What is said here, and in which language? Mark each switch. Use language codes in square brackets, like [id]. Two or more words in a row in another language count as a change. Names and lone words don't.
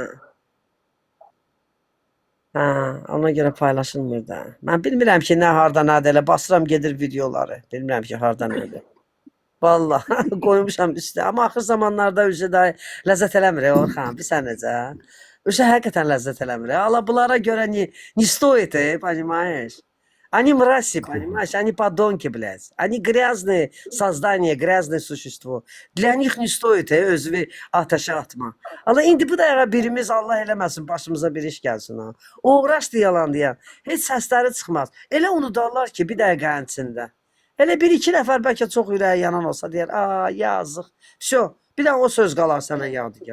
[az] Ona görə paylaşılmır da. Mən bilmirəm ki, nə harda nədir elə basıram gedir videoları. Bilmirəm ki, harda nədir. Vallahi qoymuşam üstə. Amma axır zamanlarda daha ləzzət eləmir Orxan. Bir sən necə? Həqiqətən ləzzət eləmir. Allah bunlara görə [ru] не стоит, понимаешь? Они мрази, понимаешь? Они подонки, блядь. Они грязные создания, грязное существо. Для них не стоит [az] özünü ateşe atma. Allah indi bu da birimiz Allah eləməsin başımıza bir iş gəlsin ha. Uğraşdı yalan deyən. Heç səsləri çıxmaz. Elə unudarlar ki bir dəqiqənin içində. Elə bir-iki nəfər bəlkə çox ürəyi yanan olsa deyər, yazıq. [ru] Всё. [az] Bir də o söz qalar sənə yadigar.